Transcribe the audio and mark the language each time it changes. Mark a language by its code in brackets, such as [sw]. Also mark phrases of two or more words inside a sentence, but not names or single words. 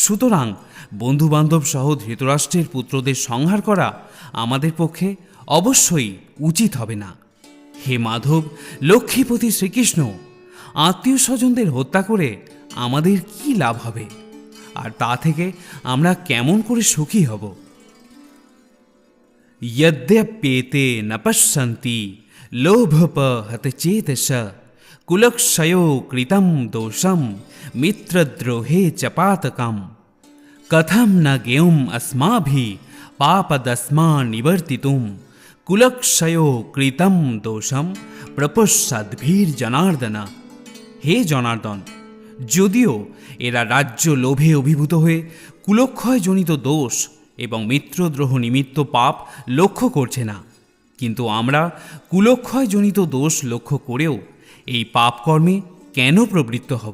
[bn] সুতরাং বন্ধুবান্ধব সহ ধৃতরাষ্ট্রের পুত্রদের সংহার করা আমাদের পক্ষে অবশ্যই উচিত হবে না। হে মাধব, লক্ষ্মীপতি শ্রীকৃষ্ণ, আত্মীয় স্বজনদের হত্যা করে আমাদের কি লাভ হবে, আর তা থেকে আমরা কেমন করে সুখী হব? [sa] यद्यप्येते न पश्यन्ति लोभपहतचेतस कुलक्षयो कृतं दोषं मित्रद्रोहे च पातकं कथं न ज्ञेयम् अस्माभिः पापदस्मान्निवर्तितुं कुलक्षयो कृतं दोषं प्रपश्यद्भिर्जनार्दन। [bn] হে জনার্দন, যদিও এরা রাজ্য লোভে অভিভূত হয়ে কুলক্ষয়জনিত দোষ এবং মিত্রদ্রোহ নিমিত্ত পাপ লক্ষ্য করছে না, কিন্তু আমরা কুলক্ষয়জনিত দোষ লক্ষ্য করেও এই পাপ কর্মে কেন প্রবৃত্ত হব?